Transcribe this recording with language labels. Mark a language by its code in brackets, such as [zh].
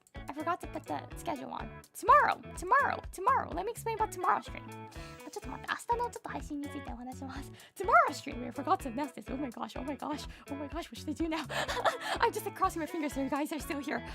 [en] I forgot to put the schedule on. Tomorrow. Let me explain about tomorrow's stream. [ja] ちょっと待って、明日のちょっと配信についてお話します。 [en] Tomorrow's stream. I forgot to announce this. Oh my gosh. What should I do now? I'm just like crossing my fingers so you guys are still here.